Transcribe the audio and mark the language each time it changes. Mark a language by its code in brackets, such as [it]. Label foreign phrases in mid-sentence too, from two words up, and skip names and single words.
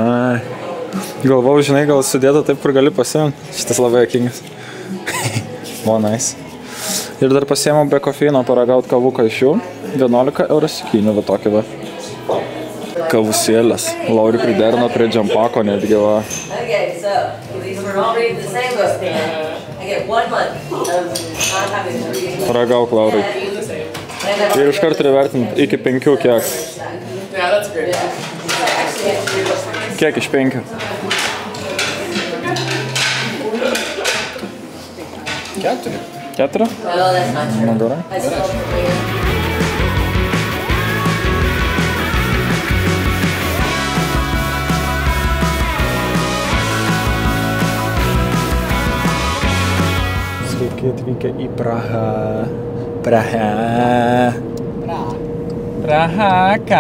[lt] Ai, Galvau, žinai, gal sudėta taip, kur gali pasiimti. Šitas labai juokingas. O, nice. Ir dar pasiėmau be kofeino paragauti kavuką iš jų. 11 €7, va tokį va. Kavusėlės. Lauri priderino prie džampako netgi va. [en] Okay, so these were all reading the same book. I get 1 month of not having to read. [lt] Paragauk, Laurai. Ir iš karto įvertinti iki 5 kiek. [en] Yeah, that's great. [lt] Kiek iš 5? 4. 4? [en] Well, that's not true. [lt] Na gerai. [en] I still don't read. [lt] Sveiki atvykę į Prahą. Praha, ką?